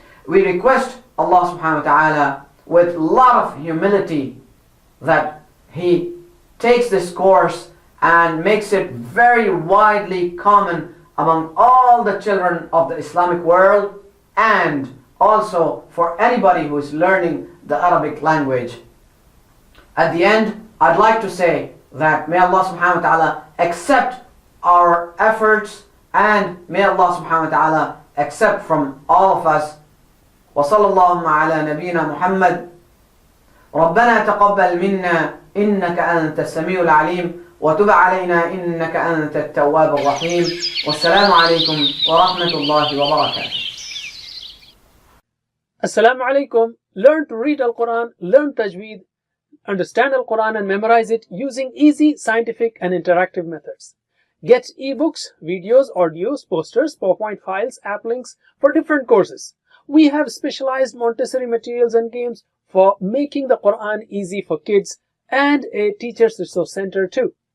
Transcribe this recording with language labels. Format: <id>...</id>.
<en>We request Allah subhanahu wa ta'ala with a lot of humility that He takes this course and makes it very widely common among all the children of the Islamic world, and also for anybody who is learning the Arabic language. At the end, I'd like to say that may Allah subhanahu wa ta'ala accept our efforts, and may Allah subhanahu wa ta'ala accept from all of us.</en> <ar>وصلى الله على نبينا محمد. ربنا تقبل منا إنك أنت السميع العليم وتب علينا إنك أنت التواب الرحيم والسلام عليكم ورحمة الله وبركاته. Assalamu alaikum.</ar> <en>Learn to read Al-Quran, learn Tajweed, understand Al-Quran and memorize it using easy, scientific and interactive methods. Get ebooks, videos, audios, posters, PowerPoint files, app links for different courses. We have specialized Montessori materials and games for making the Quran easy for kids, and a teacher's resource center too.</en>